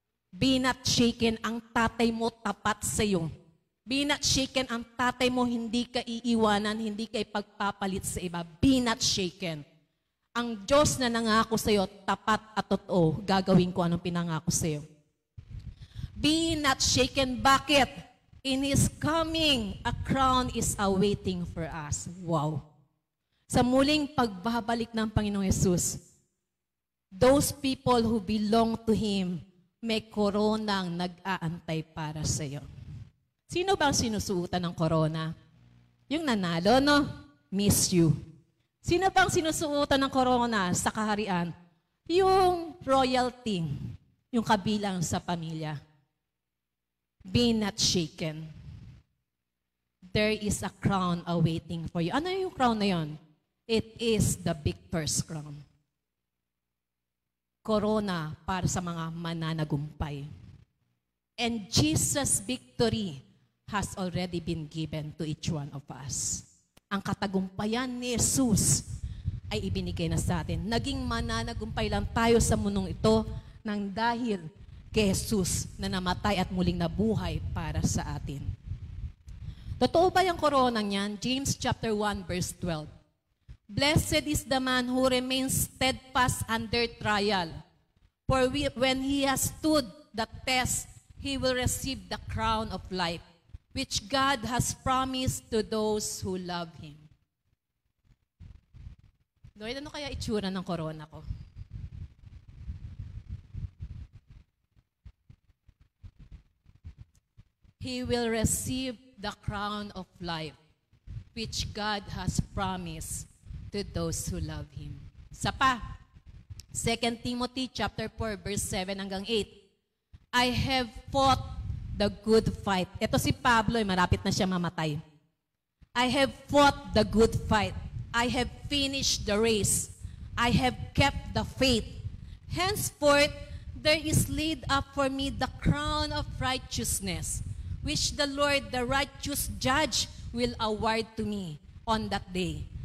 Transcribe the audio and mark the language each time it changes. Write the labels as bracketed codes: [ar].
[en] Be not shaken, [tl] ang tatay mo tapat sa iyo. Be not shaken, ang tatay mo hindi ka iiwanan, hindi ka ipagpapalit sa iba. [en] Be not shaken. [tl] Ang Diyos na nangako sa iyo, tapat at totoo, gagawin ko anong pinangako sa iyo. [en] Be not shaken. [tl] Bakit? [en] In His coming, a crown is awaiting for us. [tl] Wow. Sa muling pagbabalik ng Panginoong Yesus, [en] those people who belong to Him, [tl] may koronang nag-aantay para sa iyo. Sino ba ang sinusuotan ng korona? Yung nanalo, no? [en] Miss you. [tl] Sino ba ang sinusuotan ng korona sa kaharian? Yung royalty, yung kabilang sa pamilya. [en] Be not shaken. There is a crown awaiting for you. [tl] Ano yung crown na yun? [en] It is the victor's crown. [tl] Corona para sa mga mananagumpay. [en] And Jesus' victory has already been given to each one of us. [tl] Ang katagumpayan ni Jesus ay ibinigay na sa atin. Naging mananagumpay lang tayo sa mundong ito nang dahil kay Jesus na namatay at muling nabuhay para sa atin. Totoo ba yung koronang yan? James chapter 1 verse 12. [en] Blessed is the man who remains steadfast under trial. For when he has stood the test, he will receive the crown of life, which God has promised to those who love Him. [tl] Lord, ano kaya itsura ng corona ko? [en] He will receive the crown of life, which God has promised to those who love Him. [tl] Isa pa, 2 Timothy chapter 4, verse 7 hanggang 8. [en] I have fought the good fight. [tl] Ito si Pablo, malapit na siya mamatay. [en] I have fought the good fight. I have finished the race. I have kept the faith. Henceforth, there is laid up for me the crown of righteousness, which the Lord, the righteous judge, will award to me on that day.